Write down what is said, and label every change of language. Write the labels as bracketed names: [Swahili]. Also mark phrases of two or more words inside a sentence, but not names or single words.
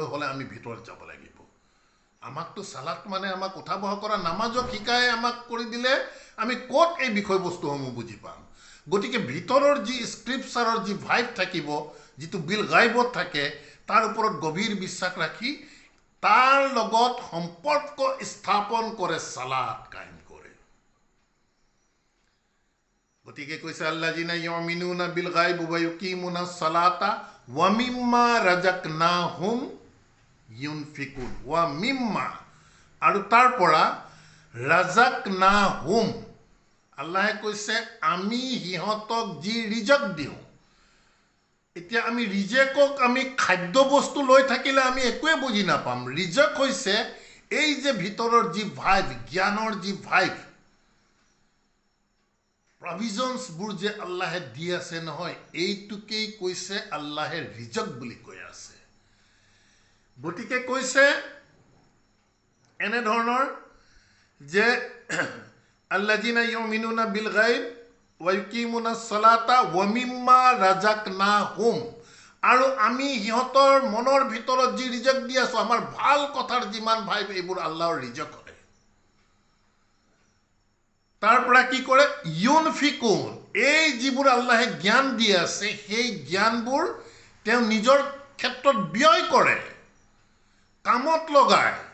[Assamese] হলে আমি ভিতৰত যাব লাগিব আমাকতো সালাত মানে আমাক উঠা বহা কৰা নামাজক শিকাই আমাক কৰি দিলে আমি ক'ত এই বিষয়বস্তুসমূহ বুজি পাম গতিকে ভিতৰৰ যি স্ক্ৰিপচাৰৰ যি ভাইব থাকিব যিটো বিল গায়বত থাকে তাৰ ওপৰত গভীৰ বিশ্বাস ৰাখি তাৰ লগত সম্পৰ্ক স্থাপন কৰে সালাত কায়েম কৰে গতিকে কৈছে [Arabic] الذين يؤمنون بالغيب ويقيمون الصلاة ومما رزقناهم ينفقون ومما [Assamese] রাযাকনাহুম ইউনফিকুন ওয়া মিম্মা আৰু তাৰ পৰা ৰাজাকনাহুম আল্লাহে কৈছে আমি সিহঁতক যি ৰিজক দিওঁ এতিয়া আমি ৰিজেকক আমি খাদ্য বস্তু লৈ থাকিলে আমি একোৱে বুজি নাপাম ৰিজক হৈছে এই যে ভিতৰৰ যি ভাইব জ্ঞানৰ যি ভাইব প্ৰভিজনছবোৰ যে আল্লাহে দি আছে নহয় এইটোকেই কৈছে আল্লাহে ৰিজক বুলি কৈ আছে গতিকে কৈছে এনে ধৰণৰ যে [Arabic] الذين يؤمنون بالغيب ويقيمون الصلاة ومما رزقناهم [Assamese] আৰু আমি সিহঁতৰ মনৰ ভিতৰত যি ৰিজক দি আছো আমাৰ ভাল কথাৰ যিমান ভাইব এইবোৰ আল্লাহৰ ৰিজক হয় তাৰ পৰা কি কৰে ইউনফিকুন এই যিবোৰ আল্লাহে জ্ঞান দি আছে সেই জ্ঞানবোৰ তেওঁ নিজৰ ক্ষেত্ৰত ব্যয় কৰে কামত লগায়